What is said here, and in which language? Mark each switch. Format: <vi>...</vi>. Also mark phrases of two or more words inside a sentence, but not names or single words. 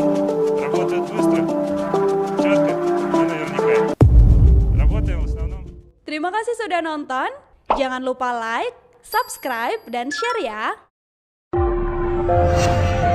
<ru>Работают быстро, четко и наверняка. Работаем в основном.</ru> <id>Terima kasih sudah nonton. Jangan lupa like, subscribe, dan share ya.</id>